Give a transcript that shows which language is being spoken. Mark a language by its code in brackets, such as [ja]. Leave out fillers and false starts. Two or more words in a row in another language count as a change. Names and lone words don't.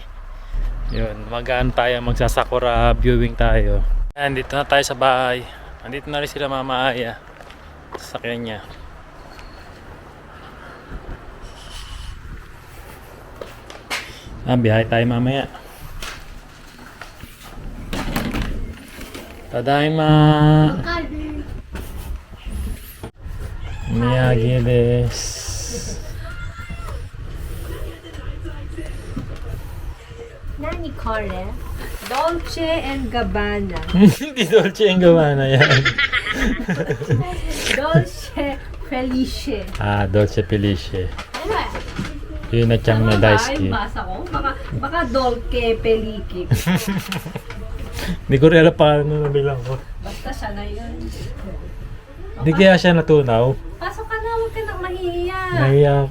[tl] Yun, tayo, magsasakura viewing tayo. Ayan, dito na tayo sa bahay. Andito na rin sila Mama Aya. Sa sakyan niya. Biyahe tayo mamaya. Tadaima! [ja] Miyagi desu. 何これ? [tl] Dolce and Gabbana. Hindi Dolce & Gabbana yan. Dolce Felice. Dolce Felice. Ano ba? Yun na siyang na daisuki. Basa ko. Baka Dolce Peliki. Hindi ko rin alam paano nabilang ko. Basta siya na yun. Hindi kaya siya natunaw. Pasok ka na, huwag ka nang mahihiya. Nahiya ako.